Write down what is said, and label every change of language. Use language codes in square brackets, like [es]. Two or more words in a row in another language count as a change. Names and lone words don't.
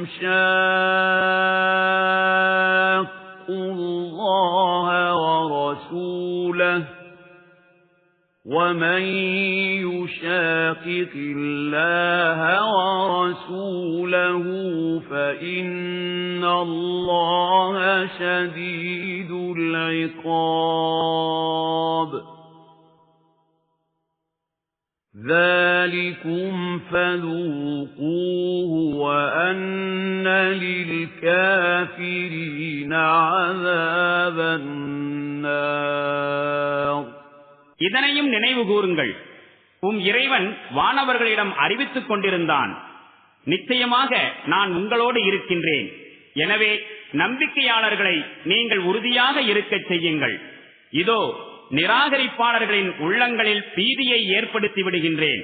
[ar] شَاقُّوا اللَّهَ وَرَسُولَهُ وَمَن يُشَاقِقِ اللَّهَ وَرَسُولَهُ فَإِنَّ اللَّهَ شَدِيدُ الْعِقَابِ. ذَلِكُمْ فَذُوقُوهُ وَأَنَّ لِلْكَافِرِينَ عَذَابَ النَّارِ. [ta] இதனையும் நினைவு கூறுங்கள். இறைவன் வானவர்களிடம் அறிவித்துக் கொண்டிருந்தான், நிச்சயமாக நான் உங்களோடு இருக்கின்றேன். எனவே நம்பிக்கையாளர்களை நீங்கள் உறுதியாக இருக்கச் செய்யுங்கள். இதோ நிராகரிப்பாளர்களின் உள்ளங்களில் பீதியை ஏற்படுத்தி விடுகின்றேன்.